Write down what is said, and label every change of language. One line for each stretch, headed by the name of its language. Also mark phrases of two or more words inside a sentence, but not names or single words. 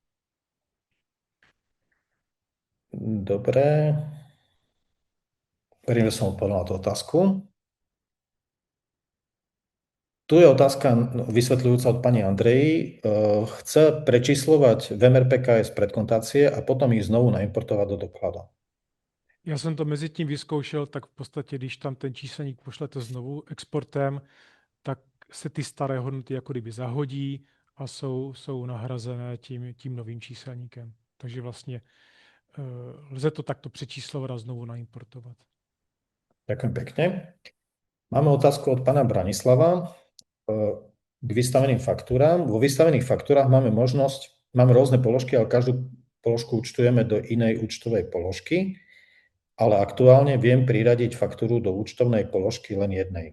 Slovak: Dobre. Verím, že som odpovedal na tú otázku. Tu je otázka vysvetľujúca od pani Andreji. Chce prečíslovať v MRPKS predkontácie a potom ich znovu naimportovať do dokladu.
Czech: Já jsem to mezi tím vyzkoušel, tak v podstatě, když tam ten číselník pošlete znovu exportem, tak se ty staré hodnoty jako kdyby zahodí a jsou nahrazené tím novým číselníkem. Takže vlastně lze to takto přečíslovat a znovu naimportovat.
Slovak: Ďakujem pekne. Máme otázku od pána Branislava k vystaveným faktúram. Vo vystavených faktúrach máme rôzne položky, ale každú položku účtujeme do inej účtovej položky, ale aktuálne viem priradiť faktúru do účtovnej položky len jednej.